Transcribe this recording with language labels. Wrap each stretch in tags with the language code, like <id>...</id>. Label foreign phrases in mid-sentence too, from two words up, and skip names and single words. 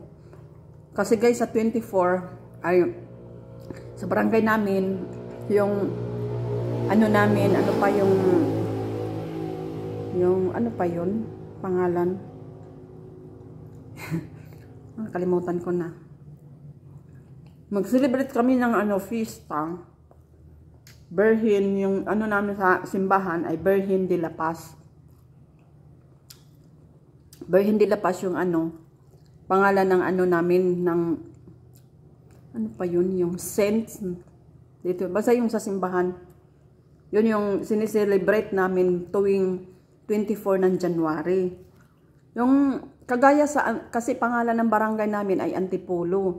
<tl>Kasi guys, sa 24 ay sa barangay namin, yung ano namin, ano pa yung ano pa yun, pangalan. Kalimutan ko na. Mag-celebrate kami ng ano, fiesta. Birhen, yung ano namin sa simbahan ay Birhen de la Paz. Birhen de la Paz yung ano, pangalan ng ano namin, ng, ano pa yun, yung saints, dito, basta yung sa simbahan. Yun yung sineselebrate namin tuwing 24 ng January. Yung kagaya sa, kasi pangalan ng barangay namin ay Antipolo.</tl>